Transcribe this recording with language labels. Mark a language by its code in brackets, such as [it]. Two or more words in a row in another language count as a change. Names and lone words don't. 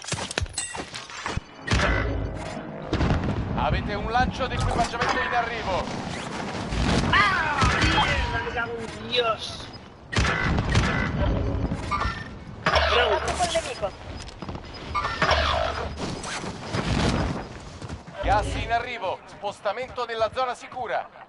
[it] Avete un lancio di equipaggiamento in arrivo. [es] ¡Mierda, me cago en Dios! Contacto con nemico. [it] Gas in arrivo. Spostamento nella zona sicura.